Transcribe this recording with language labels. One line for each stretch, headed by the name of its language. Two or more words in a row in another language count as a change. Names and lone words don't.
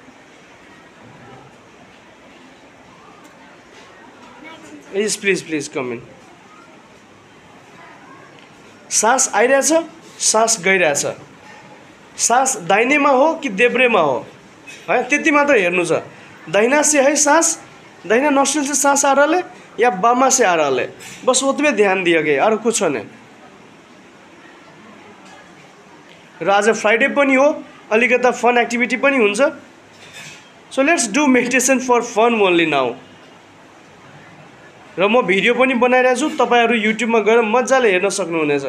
English: Please please please come in.
Nepali: सास आइरहेछ, सास गइरहेछ, सास दाहिनेमा हो कि देब्रेमा हो है, त्यति मात्र हेर्नु छ।
Hindi: दाहिना से है सांस, दाहिना नोस्ट्रिल से सांस आ रहा है या बामा से आ रहा है, बस उतने ध्यान दिया गया, अरू कुछ नहीं।
Nepali: र आज फ्राइडे पनि हो, अलिकता
English: fun activity
Nepali: पनि हुन्छ।
English: So let's do meditation for fun only now.
Nepali: र म भिडियो पनि बनाइरहेको छु, तपाईहरु युट्युबमा गएर मजाले हेर्न सक्नुहुनेछ।